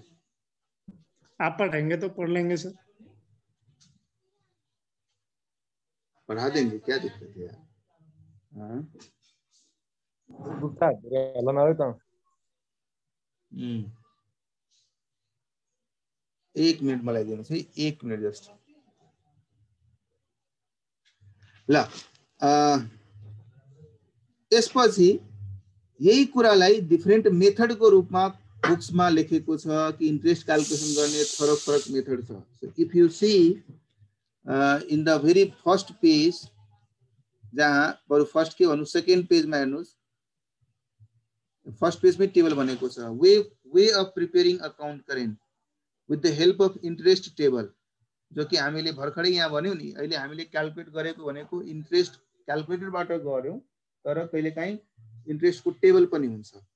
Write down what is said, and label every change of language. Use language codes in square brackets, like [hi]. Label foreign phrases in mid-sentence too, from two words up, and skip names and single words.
[hi] आप पढ़ाएंगे तो पढ़ लेंगे सर। पढ़ा देंगे, क्या दिक्कत है यार। [ne] हाँ, एक मिनट मलाई दिनुहोस् है, 1 मिनट जस्ट। ल त्यसपछि यही कुरालाई [en] different methodको [ne] रूपमा बुक्समा लेखेको छ कि [en] interest calculation [ne] गर्ने फरक फरक मेथड छ. [en] so if you see in the very first page, [ne] जहाँ बरु [en] फर्स्ट [ne] के भन्नु [en] second pageमा हेर्नुहोस्, first pageमै table [ne] भनेको छ. [en] way of preparing account current with the help of interest table, [ne] जो कि हामीले भर्खरै यहाँ भन्यौँ नि. अहिले हामीले क्याल्कुलेट गरेको भनेको [en] interest calculatorबाट [ne] गर्यौँ, तर कहिलेकाहीँ इन्ट्रेस्टको टेबल पनि हुन्छ.